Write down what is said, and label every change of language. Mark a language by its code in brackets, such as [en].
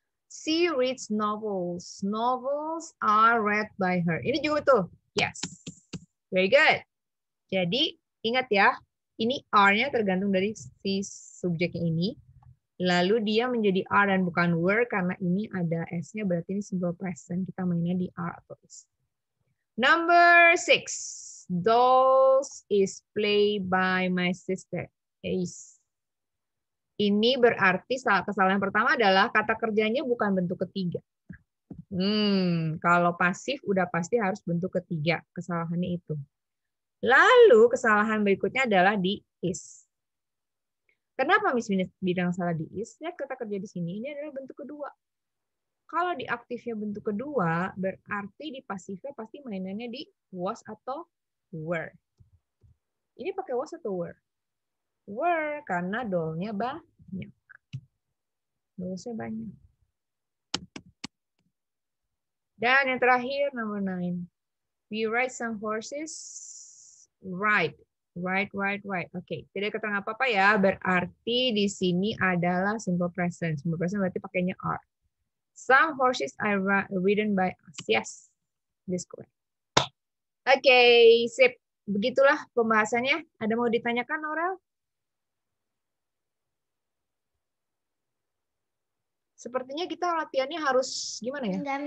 [en] She reads novels. Novels are read by her. [id] Ini juga betul. [en] Yes. Very good. [id] Jadi, ingat ya, ini R-nya tergantung dari si subjeknya ini. Lalu dia menjadi are dan bukan were karena ini ada S-nya, berarti ini simple present. Kita mainnya di are atau is. [en] Number 6. Dolls is played by my sister. Is. [id] Ini berarti kesalahan pertama adalah kata kerjanya bukan bentuk ketiga. Kalau pasif udah pasti harus bentuk ketiga. Kesalahannya itu. Lalu kesalahan berikutnya adalah di is. Kenapa Miss bilang salah di is? Lihat kata kerja di sini, ini adalah bentuk kedua. Kalau di aktifnya bentuk kedua, berarti di pasifnya pasti mainannya di was atau were. Ini pakai was atau were? Were, karena doll-nya banyak. Doll-nya banyak. Dan yang terakhir, [en] number 9. We ride some horses. Ride. Right. [id] Oke, tidak keterangan apa-apa ya. Berarti di sini adalah simple present. Simple present berarti pakainya are. [en] Some horses are ridden by us. Yes, this correct. [id] Oke, sip. Begitulah pembahasannya. Ada mau ditanyakan, Aurel? Sepertinya kita latihannya harus gimana ya?